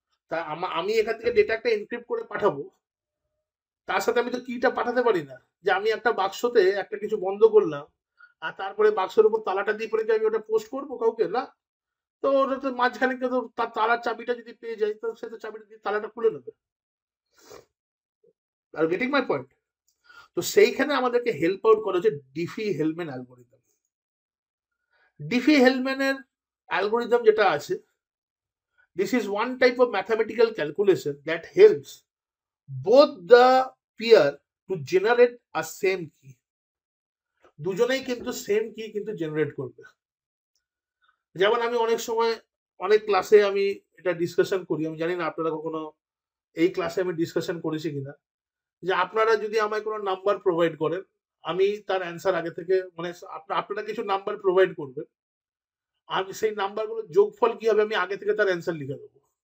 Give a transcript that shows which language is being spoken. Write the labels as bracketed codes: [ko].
[bn] তা আমি এখান থেকে ডেটা একটা এনক্রিপ্ট করে পাঠাবো, তার সাথে আমি তো কিটা পাঠাতে পারি না, যে আমি একটা বাক্সতে একটা কিছু বন্ধ করলাম আর তারপরে বাক্সের উপর তালাটা দিয়ে পরে আমি ওটা পোস্ট করবো কাউকে, না। তো ওটা তো মাঝখানে কেউ তো তার তালার চাবিটা যদি পেয়ে যায়, তো সে তো চাবিটা দিয়ে তালাটা খুলে নেবে। [en] Are getting my point? [bn] তো সেইখানে আমাদেরকে হেল্প আউট করা হচ্ছে ডিফি হেলম্যান অ্যালগোরিদম। ডিফি হেলম্যানের অ্যালগোরিদম যেটা আছে, [en] this is one type of mathematical calculation that helps both the peer to generate a same key. [bn] দুজনেই কিন্তু সেম কি কিন্তু জেনারেট করবে। যেমন আমি অনেক সময় অনেক ক্লাসে আমি এটা ডিসকাশন করি, আমি জানি না আপনারা কখনো এই ক্লাসে আমি ডিসকাশন করেছি কিনা, যে আপনারা যদি আমায় কোনো নাম্বার প্রোভাইড করেন, আমি তার অ্যান্সার আগে থেকে মানে আপনারা কিছু নাম্বার প্রোভাইড করবেন, আমি সেই নাম্বারগুলো যোগফল কি হবে আমি আগে থেকে তার অ্যান্সার লিখে দেবো।